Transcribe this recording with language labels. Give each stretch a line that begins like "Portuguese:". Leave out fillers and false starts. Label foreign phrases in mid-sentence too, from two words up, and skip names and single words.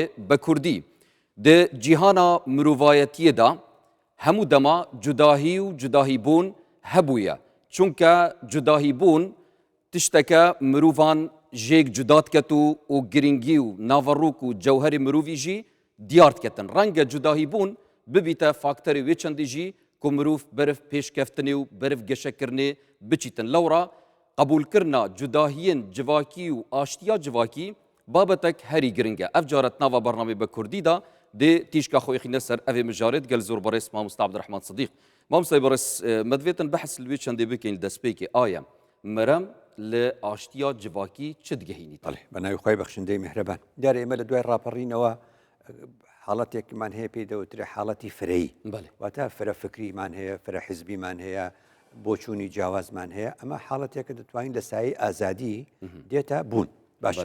Kurdish: بە کوردی د جیهانا مرۆڤایەتیەدا هەموو دەما جوداهی و جوداهیبوون هەبوویە چونکە جوداهیبوون تشتەکە مرۆڤان ژێک جودات کەت و گرنگی و ناڤەڕووک و جەوهەری مرۆڤی ژی دیار دکەتن ڕەنگە جوداهیبوون ببیتە فاکتەری وێ چەندی ژی کو مرۆڤ بەرف پێشکەفتنێ و بەرف گەشەکردنێ بچیتن لەوڕا قبولکردنا جوداهیên civakî û aştiya civakî babetek herî giring e. Ev caret nava bernamê bi Kurdî da dê tîşka xwe xîne ser evê mijarê gel zor berês Mamosta Abdirehman Sidîq. Mamosta berês me divêtin behs li wê çendê bikin li destpêkê aya merem li aştiya civakî çi digihînî?
Central Kurdish: بەناوی خۆی بەخشندەی میهرەبان دیارە ئێمە لە دوای ڕاپەڕینەوە حاڵەتێکمان هەیە پێی دەوترێ حاڵەتی فرەیی واتە فرە فکریمان هەیە فرە حیزبیمان هەیە بۆچوونی جیاوازمان هەیە ئەمە حاڵەتێکە دەتوانین لە سایه ئازادی دێتە بوون باشە